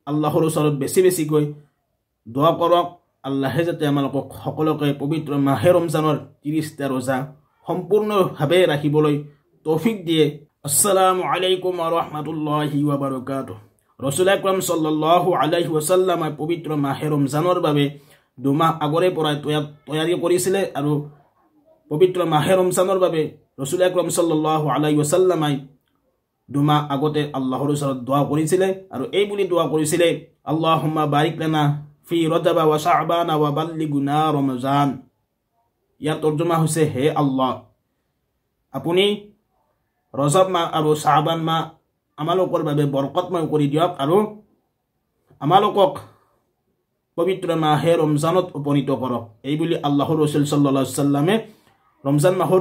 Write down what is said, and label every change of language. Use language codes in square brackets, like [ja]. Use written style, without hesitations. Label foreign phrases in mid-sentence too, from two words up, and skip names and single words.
[as] আল্লাহৰ ওচৰত বেছি বেছিকৈ দোৱা কৰক আল্লাহে যাতে আমালোকক সকলোকে পবিত্ৰ মাহে ৰমজানৰ 30টা ৰোজা সম্পূৰ্ণভাৱে ৰাখিবলৈ তৌফিক দিয়ে [ar] السلام عليكم و رحمة الله و بركاته رسول أكرم صلى الله عليه وسلم [as] পবিত্ৰ মাহে ৰমজানৰ বাবে দুমাহ আগৰে পৰা তৈয়াৰী কৰিছিলে আৰু পবিত্ৰ মাহে ৰমজানৰ বাবে [ar] رسول أكرم صلى الله عليه وسلم [as] দুমাহ আগতে আল্লাহৰ ওচৰত দোৱা কৰিছিলে আৰু এই বুলি দোৱা কৰিছিলে [ar] اللهم بارك لنا في رجب و شعبان و بلغنا رمضان [as] ইয়াৰ তৰ্জমা হৈছে হে আল্লাহ আপুনি ৰজব মাহ আৰু শাবান মাহ আমালোকৰ বাবে বৰকতময় কৰি দিয়ক আৰু আমালোকক পবিত্ৰ মাহে ৰমজানত উপনীত কৰক এই বুলি আল্লাহৰ ৰাসূল [ar] صلى الله عليه وسلم [as] ৰমজান মাহৰ